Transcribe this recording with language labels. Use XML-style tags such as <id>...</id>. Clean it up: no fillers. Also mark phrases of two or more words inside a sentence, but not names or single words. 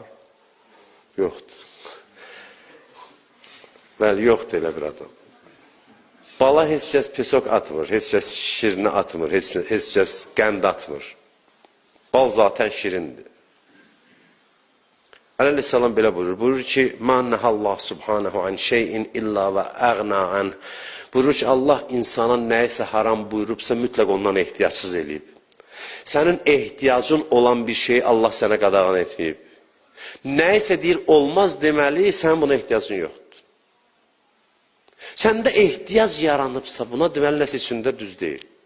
<az>Yoxdur. Bəli, yoxdur elə bir adam. Bala heç kəs pesok atmır, heç kəs şirini atmır, heç kəs qənd atmır. Bal zaten şirindir. Aleyhisselam belə buyurur. Buyurur ki,</az> <ar>مَا نَهَ اللّٰهُ سُبْحَانَهُ عَنْ شَيْءٍ إِلَّا وَأَغْنَى عَنْهُ.</ar> <az>Buyurur ki, Allah insana nəyəsə haram buyurubsa mütləq ondan ehtiyacsız eləyib. Sənin ehtiyacın olan bir şeyi Allah sənə qadağan etməyib. Nəyəsə deyir, olmaz deməli, sənin buna ehtiyacın yoxdur. Səndə ehtiyac yaranıbsa buna deməli nəsə içində düz deyil.</az>